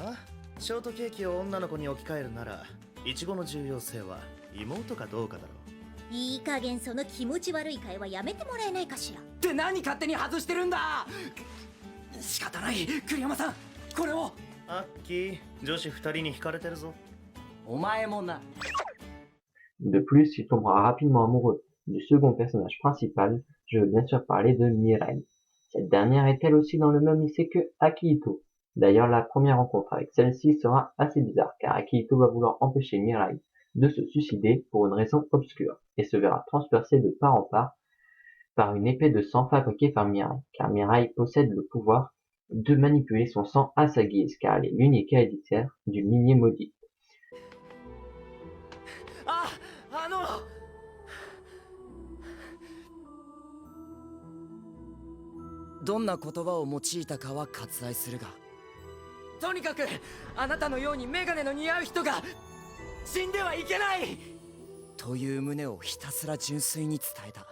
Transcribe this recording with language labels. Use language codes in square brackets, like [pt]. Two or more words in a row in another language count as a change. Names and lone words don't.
[ja] ショートケーキを女の子に置き換えるならイチゴの重要性は妹かどうかだろう。いい加減その気持ち悪い会話やめてもらえないかしら。って何勝手に外してるんだ！仕方ない、栗山さん、これを。アッキー、女子2人に惹かれてるぞ。お前もな。 [fr] De plus, il tombera rapidement amoureux du second personnage principal, je veux bien sûr parler de Mirai. Cette dernière est elle aussi dans le même lycée que Akihito. D'ailleurs, la première rencontre avec celle-ci sera assez bizarre, car Akihito va vouloir empêcher Mirai de se suicider pour une raison obscure, et se verra transpercé de part en part par une épée de sang fabriquée par Mirai, car Mirai possède le pouvoir de manipuler son sang à sa guise, car elle est l'unique héritière d'une lignée maudite. [ja] どんな言葉を用いたかは割愛するが、とにかくあなたのようにメガネの似合う人が死んではいけないという旨をひたすら純粋に伝えた。